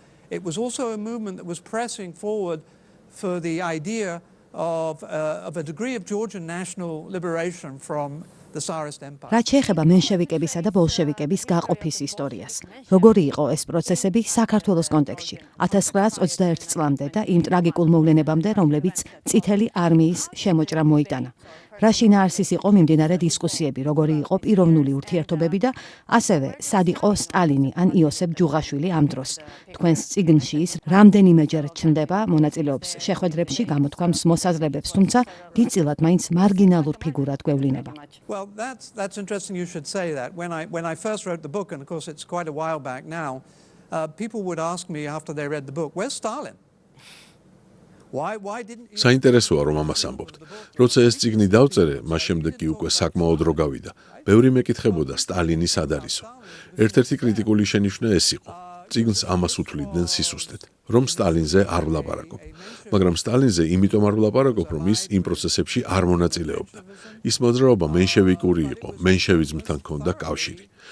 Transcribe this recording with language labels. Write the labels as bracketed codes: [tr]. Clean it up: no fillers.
[en] It was also a movement that was pressing forward for the idea of a degree of Georgian national liberation from the Tsarist Empire. [ka] რაც შეეხება მენშევიკებისა და ბოლშევიკების გაყოფის ისტორიას. როგორი იყო ეს პროცესები საქართველოს კონტექსტში 1921 წლამდე და იმ ტრაგიკულ მოვლენებამდე, რომლებიც წითელი არმიის შემოჭრა მოიტანა. რა შინაარსის იყო მიმდინარე დისკუსიები, როგორი იყო პიროვნული ურთიერთობები და ასევე სად იყო სტალინი ან იოსებ ჯუღაშვილი ამ დროს. თქვენს წიგნში ის რამდენიმეჯერ ჩნდება, მონაწილეობს შეხვედრებში, გამოთქვამს მოსაზრებებს, თუმცა დიდწილად მაინც მარგინალურ ფიგურად გვევლინება. [en] Well, that's interesting you should say that. When I first wrote the book, and of course it's quite a while back now, people would ask me after they read the book, where's Stalin? Why didn't [ka] საინტერესოა, რომ ამას ამბობთ. როცა ეს წიგნი დავწერე, მას შემდეგ კი უკვე საკმაოდ დრო გავიდა. ბევრი მეკითხებოდა სტალინის სად არისო. ერთ-ერთი კრიტიკული შენიშვნა ეს იყო. წიგნს ამას უთვლიდნენ სისუსტედ, რომ სტალინზე არ ვლაპარაკობ. მაგრამ სტალინზე იმიტომ არ ვლაპარაკობ, რომ ის იმ პროცესებში არ მონაწილეობდა. ის მოძრაობა მენშევიკური იყო, მენშევიზმთან ჰქონდა კავშირი.